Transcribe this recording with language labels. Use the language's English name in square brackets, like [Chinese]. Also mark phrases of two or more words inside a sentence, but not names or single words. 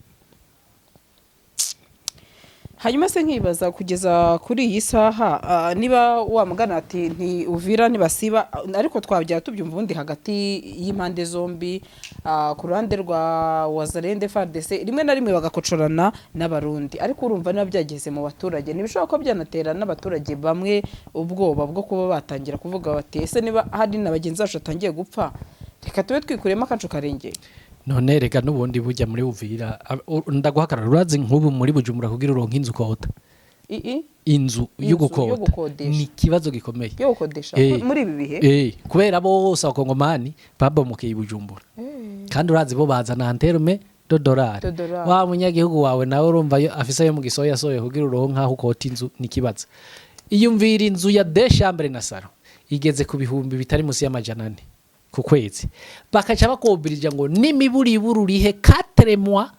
[Kinyarwanda] hanyuma se nkibaza kugeza kuri iyi saha niba wamugana ati nti Uvira ntibasiba ariko twabya tubyumva ubundi hagati y'impande zombi ku ruhande rwa Wazalendo FARDC rimwe na rimwe bagakocorana n'abarundi ariko urumva niba byageze mu baturage nibishobora ko byanatera n'abaturage bamwe ubwoba bwo kuba batangira kuvuga bati ese niba hari n'abagenzi bacu batangiye gupfa reka tube twikuremo akacu karengeye [Rundi] none reka nubundi bujya muri Uvira ndaguhakarara urazi nk'ubu muri Bujumbura kugira uronka inzu kota inzu yo gukodesha ni kibazo gikomeye yo gukodesha muri ibi bihe kubera bose abakongomani babomoke i Bujumbura kandi urazi bo bazana anterme $. Wa munyagihugu wawe nawe urumva afise yo mu gisoya soye kugira uronka aho ukota inzu ni kibazo iyumvira inzu ya 2 chambre na salon igeze ku bihumbi bitari musi y'amajana 4 ku kwezi bakaca bakobirija ngo n'imiburiburu rihe 4 mois